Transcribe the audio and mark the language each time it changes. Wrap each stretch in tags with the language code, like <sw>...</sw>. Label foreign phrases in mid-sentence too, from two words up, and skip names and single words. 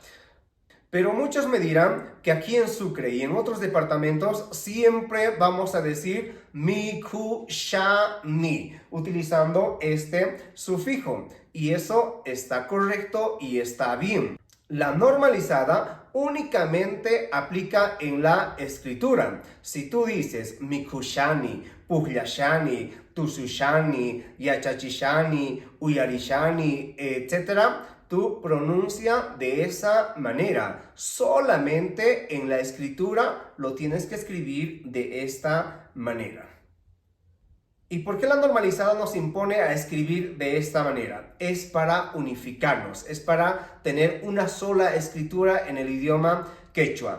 <es>Pero muchos me dirán que aquí en Sucre y en otros departamentos siempre vamos a decir mi, ku, sha, ni, utilizando este sufijo. Y eso está correcto y está bien. La normalizada únicamente aplica en la escritura. Si tú dices</es> <qu>mikushani, puhyashani, tusushani, yachachishani, uyarishani,</qu> <es>etc., tú pronuncia de esa manera. Solamente en la escritura lo tienes que escribir de esta manera. ¿Y por qué la normalizada nos impone a escribir de esta manera? Es para unificarnos, es para tener una sola escritura en el idioma quechua.</es>